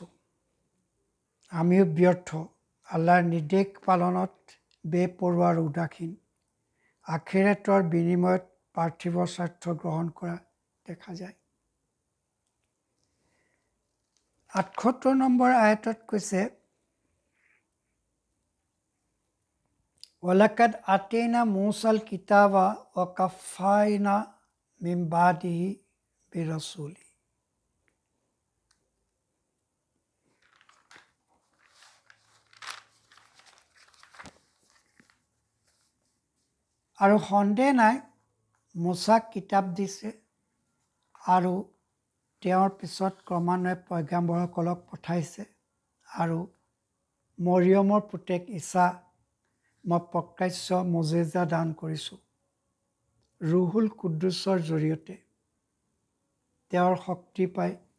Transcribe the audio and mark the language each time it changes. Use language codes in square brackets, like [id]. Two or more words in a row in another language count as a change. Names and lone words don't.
[as] আমিও ব্যৰ্থ, আল্লাহৰ নিৰ্দেশ পালনত বেপৰোৱা আৰু উদাসীন। আখিৰাতৰ বিনিময়ত পাৰ্থিৱ স্বাৰ্থ গ্ৰহণ কৰা দেখা যায়। 78 নম্বৰ আয়াতত কৈছে [ar] ولقد آتينا موسى الكتاب وكفينا من بعده برسول [as] আৰু সন্দেহ নাই মুছাক কিতাপ দিছে আৰু তেওঁৰ পিছত ক্ৰমান্বয়ে পয়গাম্বৰসকলক পঠাইছে আৰু মৰিয়মৰ পুতেক ঈছা মই প্ৰকাশ্য মুজিজা দান কৰিছোঁ ৰুহুল কুদ্দুছৰ জৰিয়তে তেওঁৰ শক্তি পাই